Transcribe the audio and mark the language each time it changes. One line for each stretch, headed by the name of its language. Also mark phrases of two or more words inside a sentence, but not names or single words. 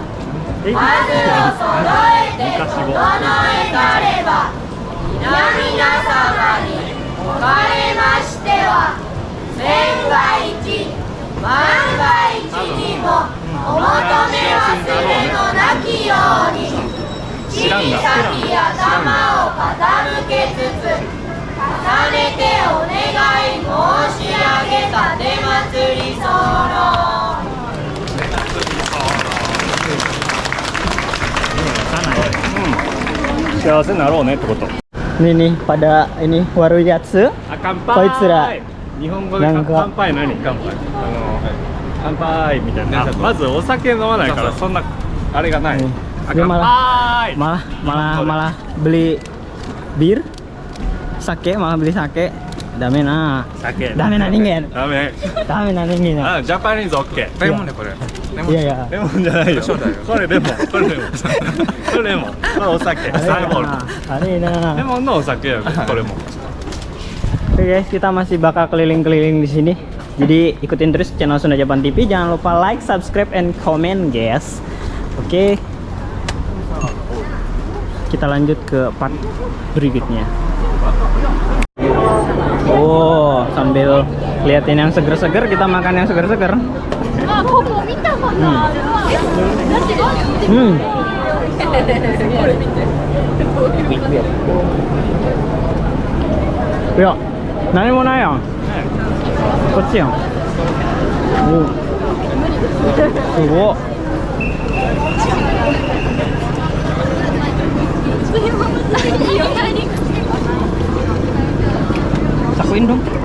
Japanese: 数を揃えて整えたれば皆様におかれましては千が一万が一にもお求め忘れのなきように小さき頭を傾けつつ重ねてお願い申し上げたて祭り候幸せになろうねってこと
Indonesian: Ini nih pada ini waruyatsu.
Japanese: あ乾こいつら杯日本語でなんか乾杯何乾杯乾杯みたいなまずお酒飲まないからそんなあれがない
Indonesian: Nih.
Japanese: あ
Indonesian: Dia
Japanese: 乾
Indonesian: malah
Japanese: 杯
Indonesian: malah beli bir, sake, malah beli sake.
Japanese: ダメな. 酒ダメな人間. ダメダメな人間. あジャパニーズオッケーレモンねこれ。いやいや。レモンじゃないよこれレモンこれレモンこれレモンこれお酒
Indonesian: Ada
Japanese: ハイボール
Indonesian: na. Ada
Japanese: レ na. モンのお酒やこれも
Indonesian: Oke guys, kita masih bakal keliling-keliling di sini. Jadi ikutin terus channel Sunda Japan TV. Jangan lupa
English: like, subscribe, and comment guys.
Indonesian: Oke. Kita lanjut ke part berikutnya. Oh, sambil liatin yang seger-seger, kita makan yang seger-seger.
Japanese: あ、ここ見たことあるわ。だってどうやって これ見て。
Indonesian: Ya, nani mau nanya? Kecil. Oh. Sakuin dong.